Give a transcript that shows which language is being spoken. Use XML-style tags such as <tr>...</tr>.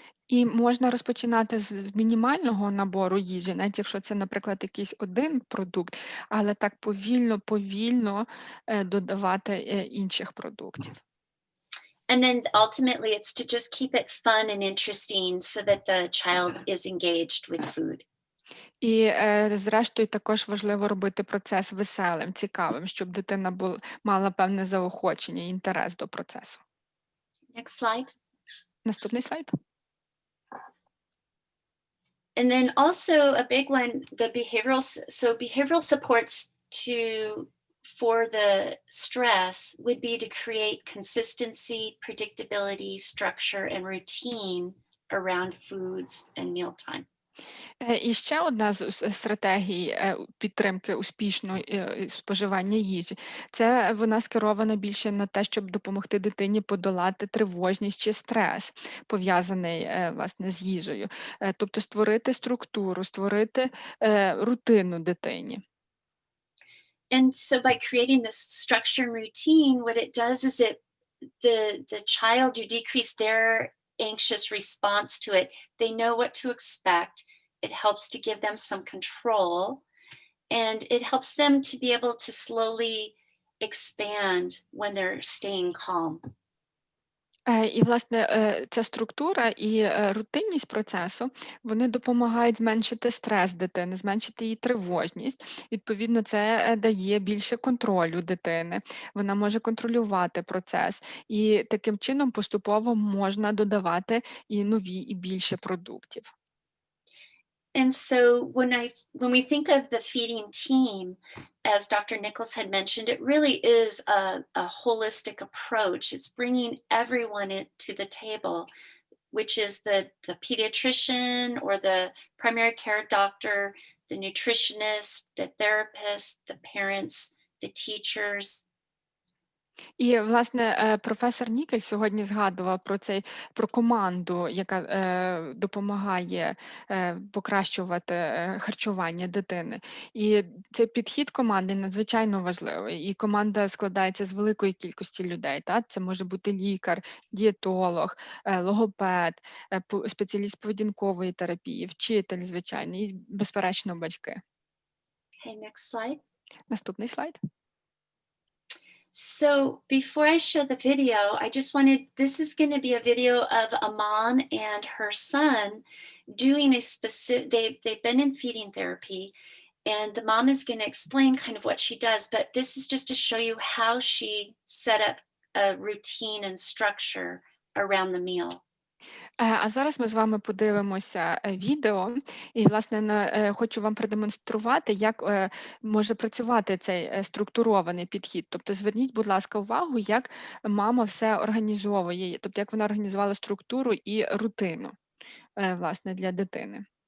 <uk>І можна розпочинати з мінімального набору їжі, навіть якщо це, наприклад, якийсь один продукт, але так повільно додавати інших продуктів.</uk> <en>And then ultimately it's to just keep it fun and interesting so that the child is engaged with food.</en> <uk>І, зрештою, також важливо робити процес веселим, цікавим, щоб дитина мала певне заохочення і інтерес до процесу.</uk> <en>Next slide.</en> <uk>Наступний слайд.</uk> <en>And then also a big one, the behavioral supports for the stress would be to create consistency, predictability, structure, and routine around foods and mealtime.</en> <uk>І ще одна з стратегій підтримки успішного споживання їжі, це вона скерована більше на те, щоб допомогти дитині подолати тривожність чи стрес, пов'язаний власне з їжею. Тобто створити структуру, створити рутину дитині.</uk> <en>And so by creating this structure and routine, what it does is the child, you decrease their anxious response to it. They know what to expect. It helps to give them some control, and it helps them to be able to slowly expand when they're staying calm.</en> <uk>І, власне, ця структура і рутинність процесу, вони допомагають зменшити стрес дитини, зменшити її тривожність. Відповідно, це дає більше контролю дитини. Вона може контролювати процес. І таким чином поступово можна додавати і нові, і більше продуктів.</uk> <en>And so when we think of the feeding team, as Dr. Nichols had mentioned, it really is a holistic approach. It's bringing everyone to the table, which is the pediatrician or the primary care doctor, the nutritionist, the therapist, the parents, the teachers.</en> <uk>І, власне, професор Нікель сьогодні згадував про команду, яка допомагає покращувати харчування дитини. І цей підхід команди надзвичайно важливий. І команда складається з великої кількості людей. Це може бути лікар, дієтолог, логопед, спеціаліст поведінкової терапії, вчитель, звичайно, і, безперечно, батьки.</uk> <en>Okay, next slide.</en> <uk>Наступний слайд.</uk> <en>So before I show the video, I just wanted, this is going to be a video of a mom and her son doing a specific, they've been in feeding therapy, and the mom is going to explain kind of what she does, but this is just to show you how she set up a routine and structure around the meal.</en> <uk>А зараз ми з вами подивимося відео, і, власне, хочу вам продемонструвати, як може працювати цей структурований підхід. Тобто зверніть, будь ласка, увагу, як мама все організовує, тобто як вона організувала структуру і рутину, власне, для дитини.</uk>